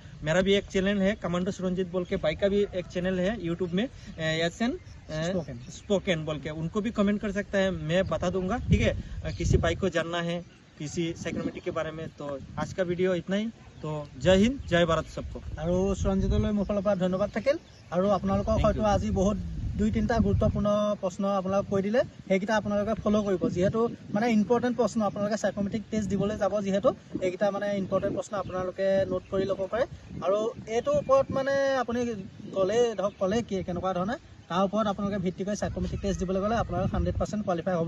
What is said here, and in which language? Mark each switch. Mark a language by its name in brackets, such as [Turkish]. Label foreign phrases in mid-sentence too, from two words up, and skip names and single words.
[Hindi] मेरा भी एक चैनल है कमांडो सुरंजित बोल के, भाई का भी एक चैनल है यूट्यूब में SN स्पोकन बोल के, उनको भी कमेंट कर सकता है, मैं बता दूंगा, ठीक है। किसी भाई को जानना है किसी साइकोमेट्रिक के बारे में। तो आज का वीडियो इतना ही। तो जय हिंद, जय भारत सबको। [Assamese] আৰু সঞ্জিতলৈ মোৰ ফালৰ পৰা ধন্যবাদ থাকিল। আৰু আপোনালোকক হয়তো আজি বহুত 2-3টা গুৰুত্বপূৰ্ণ প্ৰশ্ন আপোনালোকে কৈ দিলে, সেইকেইটা আপোনালোকে ফ'ল' কৰিব। যিহেতু মানে ইম্পৰ্টেণ্ট প্ৰশ্ন, আপোনালোকে [English] psychometric test [Assamese] দিবলৈ যাব, যিহেতু এইকেইটা মানে ইম্পৰ্টেণ্ট প্ৰশ্ন আপোনালোকে নোট কৰি ল'ব পাৰে। আৰু এইটোৰ ওপৰত মানে আপুনি ক'লে কি কেনেকুৱা ধৰণে, তাৰ ওপৰত আপোনালোকে ভিত্তি কৰি [English] psychometric test [Assamese] দিবলৈ গ'লে আপোনালোকে 100% কোৱালিফাই হ'বই।